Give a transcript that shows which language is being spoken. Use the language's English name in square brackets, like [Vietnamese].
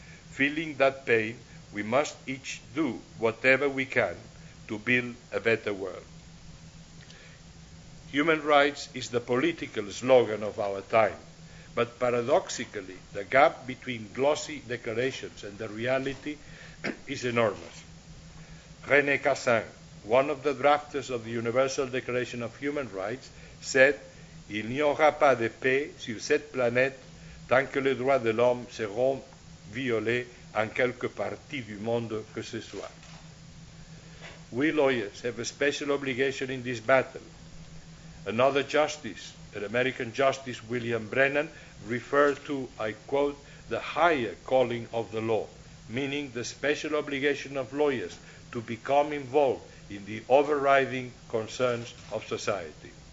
[English] Feeling that pain, we must each do whatever we can to build a better world." Human rights is the political slogan of our time, but paradoxically, the gap between glossy declarations and the reality is enormous. [French] René Cassin, [English] one of the drafters of the Universal Declaration of Human Rights, said, [French] "Il n'y aura pas de paix sur cette planète tant que les droits de l'homme seront violés en quelque partie du monde que ce soit." [English] We lawyers have a special obligation in this battle. Another justice, an American Justice William Brennan, referred to, I quote, "the higher calling of the law," meaning the special obligation of lawyers to become involved in the overriding concerns of society.